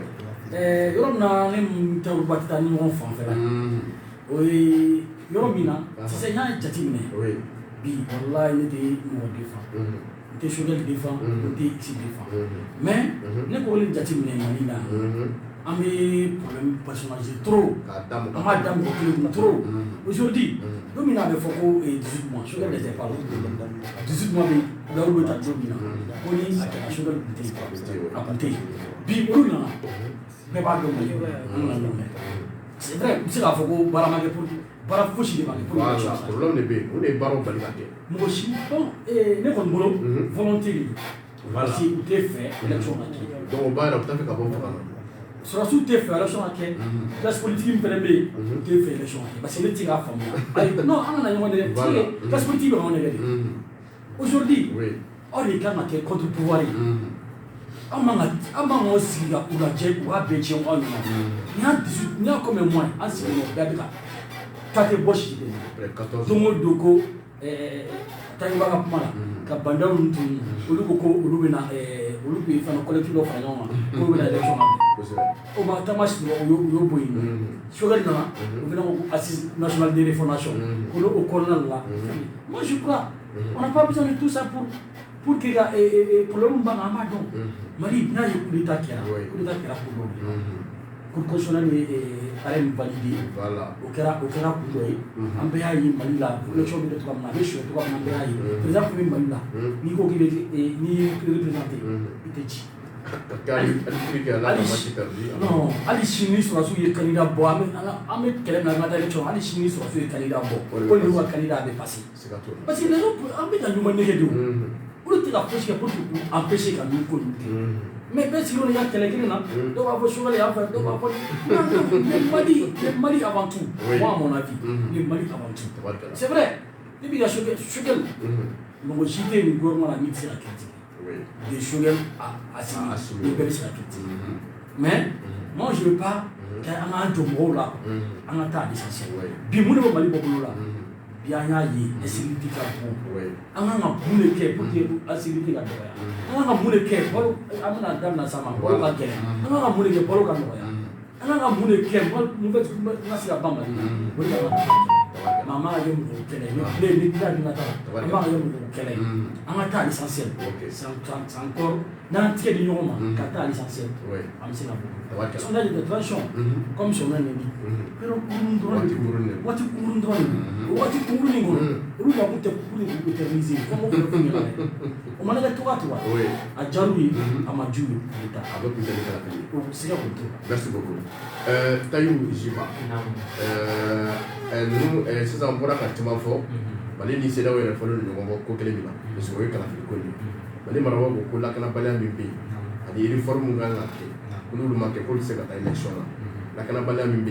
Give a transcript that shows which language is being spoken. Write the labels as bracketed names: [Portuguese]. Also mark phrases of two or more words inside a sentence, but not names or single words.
[Bambara] yɔrɔ min na ne tɛ u ba taa ni ɲɔgɔn fanfɛ la o ye yɔrɔ min na sisan n y'a jateminɛ bi walayi ne tɛ mɔgɔ defan n tɛ Choguel defan n tɛ X defan mais ne ko ne jateminɛ Mali la an bɛ [French] problème personnalisé trop [Bambara] an b'a da mɔgɔ kelen kun [French] trop aujourd'hui [Bambara] don min na a bɛ fɔ ko [French] 18 mois Choguel n'était pas là [Bambara] 18 mois bɛ Gawo bɛ ta don min na ko ni a kɛra Choguel tun tɛ yen a tun tɛ yen bi olu nana bɛɛ b'a dɔn Mali an nana ɲɔgɔn [French] c'est vrai [Bambara] n bɛ se k'a fɔ ko baara ma kɛ pour baara fosi de ma kɛ [French] pour que [Bambara] problème de bɛ yen o de ye baaraw bali ka kɛ mɔgɔ si bon ne kɔni bolo volonté de don [French] parce que [Bambara] u tɛ fɛ élection ka kɛ donc o b'a yɛrɛ u t'a fɛ ka bɔ fanga la sɔrɔsiw tɛ fɛ élection ka kɛ [French] classe politique [Bambara] min fɛnɛ bɛ yen u tɛ fɛ élection ka kɛ [French] parce que [Bambara] ne tɛ k'a faamuya ayi non an kana ɲɔgɔn dɛ [French] parce que classe politique [Bambara] bɛ anw nɛgɛ de aujourd'hui aw de kan ka kɛ [French] contre pouvoir [Bambara] ye an man ka sigi ka u lajɛ u b'a bɛɛ tiɲɛ aw ɲɛna n'i y'a [French] comme moi [Bambara] an sigilen don bɛɛ bɛ ka kate bɔsi de don o don ko Tayiba ka kuma la ka bandaw ninnu tun olu ko ko olu bɛ na olu bɛ fana collectif dɔ fara ɲɔgɔn kan k'olu bɛ na élection na o ma taama sigi u y'o bɔ yen Choguel nana u bɛna ko [French] assise nationale de refondation [Bambara] olu o kɔnɔna la [French] moi je crois on n'a pas besoin de tout ça pour que [Bambara] ka problème ban an b'a dɔn Mali n'a ye [French] coup d'état [Bambara] kɛra coup dɔ Cour constitutionnelle ye arrêt min validé o kɛra kun dɔ ye an bɛɛ y'a ye Mali la élection bɛ kɛ cogoya min na a bɛ suyɛ cogoya min na an bɛɛ y'a ye président min bɛ Mali la n'i ko k'i bɛ n'i ye représenté i tɛ ci hali sini ni sɔrɔsiw ye candidat bɔ an bɛ kɛlɛ min na an ka taa élection hali sini ni sɔrɔsiw ye candidat bɔ ko nin ka candidat bɛ passé [French] parce que les autres [Bambara] an bɛ ka ɲɔgɔn nɛgɛ de o olu tɛ ka fosi kɛ [French] pour que [Bambara] k'u empêcher ka nin ko ninnu kɛ mais bɛɛ sigilen y'a kɛlɛ kelen na dɔw b'a fɔ Choguel y'a fɛ dɔw b'a fɔ [French] Mali avant tout moi à mon avis le Mali avant tout c'est vrai [Bambara] ne b'i ka Choguel mɔgɔ si tɛ nin gouvernement la min tɛ se ka critiquer [French] de Choguel à Assimi [Bambara] ni bɛɛ bɛ se ka critiquer [French] mais moi je veux pas [Bambara] kɛ an k'an jɔ mɔgɔw la an ka taa l'essentiel bi mun de bɛ Mali bɔ bolo la bi an y'a ye insécurité ka bon an kan ka mun de kɛ [French] pour que [Bambara] insécurité ka dɔgɔya an kan ka mun de kɛ balo an bɛna daminɛ sisan ma balo ka gɛlɛn an kan ka mun de kɛ balo ka nɔgɔya an kan ka mun de kɛ nouvelle n ka se ka ban Mali la o de ka mais an b'a kɛ mɔgɔw kɛlɛ ni bila dun ka taa an b'a kɛ mɔgɔw kɛlɛ an ka taa [French] l'essentiel c'est encore [Bambara] n'an tigɛ di ɲɔgɔn ma ka taa l'essentiel an bɛ se ka bɔ [French] sondage de transition comme son nom l'indique [Bambara] yɔrɔ kurun dɔrɔn de don waati kurun dɔrɔn de don o waati kurun nin kɔnɔ olu ka kun tɛ kurun de kun tɛ mise fɛn o fɛn kun yɛlɛ dɛ o mana kɛ cogoya cogoya a diyar'u ye a ma diya u ye u bɛ taa a bɛ kun tɛ ne kala fili o siga k'o to [French] merci beaucoup [Bambara] Tayiru Jiba ninnu sisan n bɔra ka caman fɔ Mali ni CEDEAO yɛrɛ fɔlen don ɲɔgɔn kɔ ko kelen min na [French] parce que [Bambara] o ye kalafili ko ye Mali marabaaw ko ko lakanabaliya min bɛ yen ani réforme min kan ka kɛ ko n'olu ma kɛ k'olu tɛ se ka taa élection na lakanabaliya min bɛ